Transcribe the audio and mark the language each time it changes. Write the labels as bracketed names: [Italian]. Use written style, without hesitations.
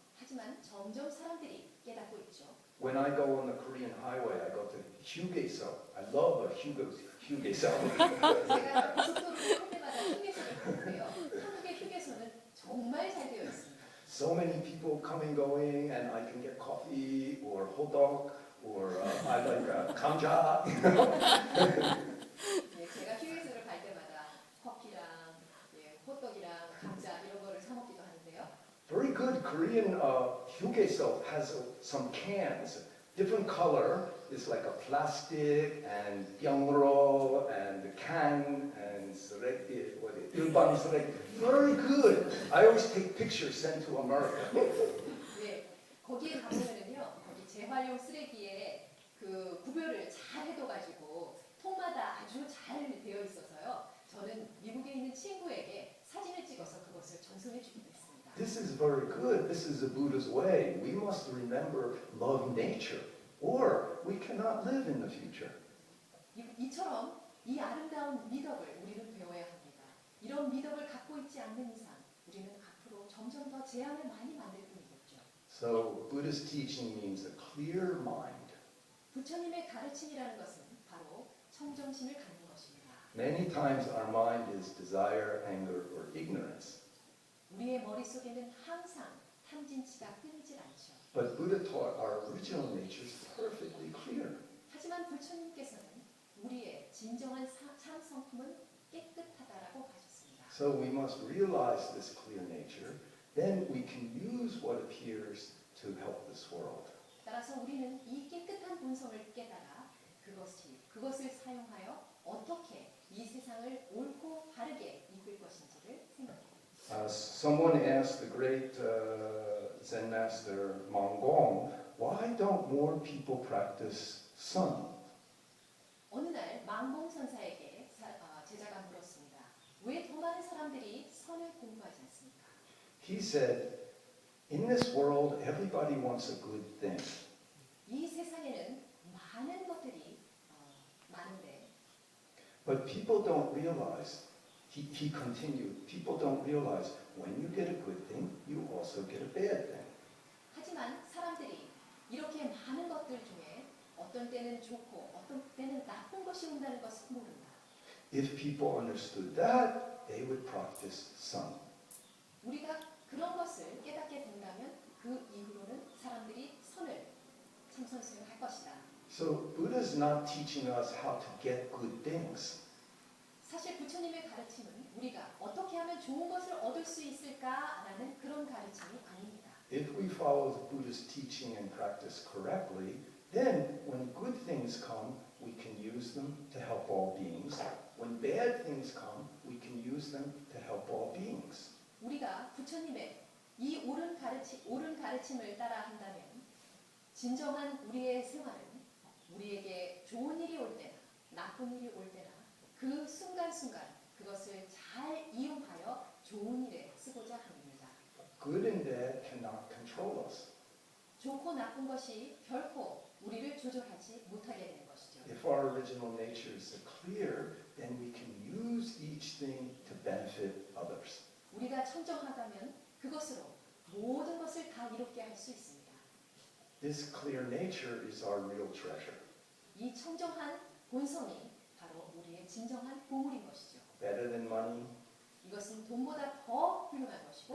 [Korean] 하지만 점점 사람들이 깨닫고 있죠. [English] When I go on the Korean highway, I go to Hyugaeso. I love Hyugaeso. [Korean] 제가 고속도로를 할 때마다 휴게소를 가는데요. 한국의 휴게소는 정말 잘 되어 있습니다. [English] So many people coming, going, and I can get coffee or hot dog or I like 감자. [Korean] 예, 제가 휴게소를 갈 때마다 커피랑 호떡이랑 감자 이런 거를 사 먹기도 하는데요. [English] Very good Korean Hyugaeso has some cans, different color. It's like a plastic and 영로 and can and 쓰레기, [Korean] 일반 쓰레기. [English] Very good. I always take pictures sent to America. [Korean] 네, 거기에 가보면은요, 거기 재활용 쓰레기에 그 구별을 잘 해둬가지고 통마다 아주 잘 되어 있어서요. 저는 미국에 있는 친구에게 사진을 찍어서 그것을 전송해 주기도 했습니다. [English] This is very good. This is the Buddha's way. We must remember love nature, or we cannot live in the future. [Korean] 이처럼 이 아름다운 미덕을 우리는 배워야 합니다. 이런 미덕을 갖고 있지 않는 이상 우리는 앞으로 점점 더 재앙을 많이 만들 뿐이겠죠. [English] So Buddhist teaching means a clear mind. [Korean] 부처님의 가르침이라는 것은 바로 청정심을 갖는 것입니다. [English] Many times our mind is desire, anger, or ignorance. [Korean] 우리의 머릿속에는 항상 탐진치가 끊이질 않죠. [English] But Buddha taught our original nature is perfectly clear. [Korean] 하지만 부처님께서는 우리의 진정한 참 성품은 깨끗하다라고 하셨습니다. [English] So we must realize this clear nature. Then we can use what appears to help this world. [Korean] 따라서 우리는 이 깨끗한 본성을 깨달아 그것을 사용하여 어떻게 이 세상을 옳고 바르게 이끌 것인지를 생각해야 합니다. [English] Someone asked the great Zen master Mongong, why don't more people practice sun? [Korean] 어느 날 망봉 선사에게 제자가 물었습니다. 왜 더 많은 사람들이 선을 공부하지 않습니까? [English] He said, in this world, everybody wants a good thing. [Korean] 이 세상에는 많은 것들이 많은데 [English] But people don't realize, he continued, people don't realize when you get a good thing, you also get a bad thing. [Korean] 하지만 사람들이 이렇게 많은 것들 중에 어떤 때는 좋고 어떤 때는 나쁜 것이 온다는 것을 모른다. [English] If people understood that, they would practice sun. [Korean] 우리가 그런 것을 깨닫게 된다면 그 이후로는 사람들이 선을 참선수행할 것이다. [English] So Buddha's not teaching us how to get good things. [Korean] 사실 부처님의 가르침은 우리가 어떻게 하면 좋은 것을 얻을 수 있을까라는 그런 가르침이 아닙니다. [English] If we follow the Buddha's teaching and practice correctly, then when good things come, we can use them to help all beings. When bad things come, we can use them to help all beings. [Korean] 우리가 부처님의 이 옳은 가르침을 따라 한다면 진정한 우리의 생활은 우리에게 좋은 일이 올 때나 나쁜 일이 올 때나 그 순간순간 그것을 잘 이용하여 좋은 일에 쓰고자 합니다. [English] Good and bad cannot control us. [Korean] 좋고 나쁜 것이 결코 우리를 조절하지 못하게 되는 것이죠. [English] If our original nature is clear, then we can use each thing to benefit others. [Korean] 우리가 청정하다면 그것으로 모든 것을 다 이롭게 할 수 있습니다. [English] This clear nature is our real treasure. [Korean] 이 청정한 본성이 바로 우리의 진정한 보물인 것이죠. [English] Better than money, [Korean] 이것은 돈보다 더 훌륭한 것이고